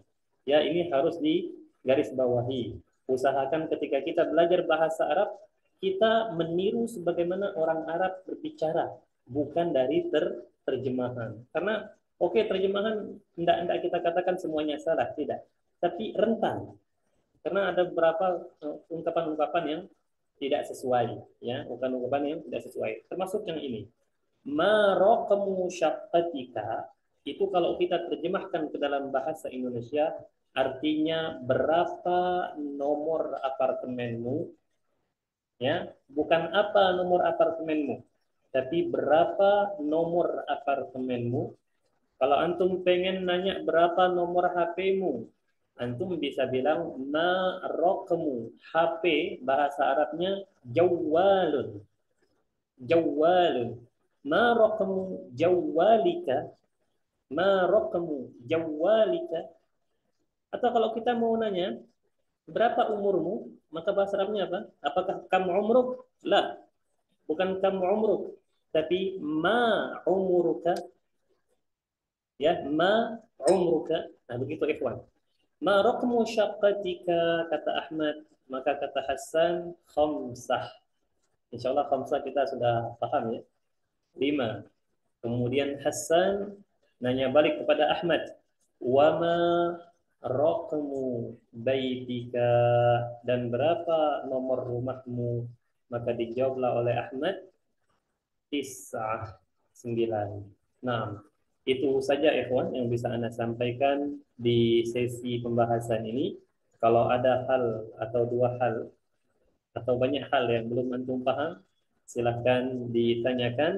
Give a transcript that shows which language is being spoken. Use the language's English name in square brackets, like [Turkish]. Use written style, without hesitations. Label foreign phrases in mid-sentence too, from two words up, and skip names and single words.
[Indonesian] Ya, ini harus digarisbawahi. Usahakan ketika kita belajar bahasa Arab, kita meniru sebagaimana orang Arab berbicara, bukan dari terjemahan. Karena oke, terjemahan tidak kita katakan semuanya salah, tidak. Tapi rentan. Karena ada beberapa ungkapan-ungkapan yang tidak sesuai, ya, ungkapan-ungkapan yang tidak sesuai. Termasuk yang ini. [Arabic] ما رقم شقتك, [Indonesian] itu kalau kita terjemahkan ke dalam bahasa Indonesia artinya berapa nomor apartemenmu, ya, bukan apa nomor apartemenmu, tapi berapa nomor apartemenmu. Kalau antum pengen nanya berapa nomor HP-mu, antum bisa bilang [Arabic] ما رقم. [Indonesian] HP bahasa Arabnya jawwalun. [Arabic] جوال. ما رقم جوالك. ما رقم جوالك. [Indonesian] Atau kalau kita mau nanya berapa umurmu, maka bahasa Arabnya apa? Apakah [Arabic] كم عمرك? [Indonesian] La, bukan [Arabic] كم عمرك, [Indonesian] tapi [Arabic] ما عمرك. Ya, ما عمرك. [Indonesian] Nah, begitu ikhwan. [Arabic] ما رقم شقتك, [Indonesian] kata Ahmad, maka kata Hasan khamsah. [Arabic] إن شاء الله خمسة [Indonesian] kita sudah paham, ya. 5. Kemudian Hasan nanya balik kepada Ahmad, [Arabic] وما رقم بيتك, [Indonesian] dan berapa nomor rumahmu? Maka dijawablah oleh Ahmad 9. Nah, itu saja ikhwan yang bisa Anda sampaikan di sesi pembahasan ini. Kalau ada hal atau dua hal atau banyak hal yang belum antum paham, silakan ditanyakan.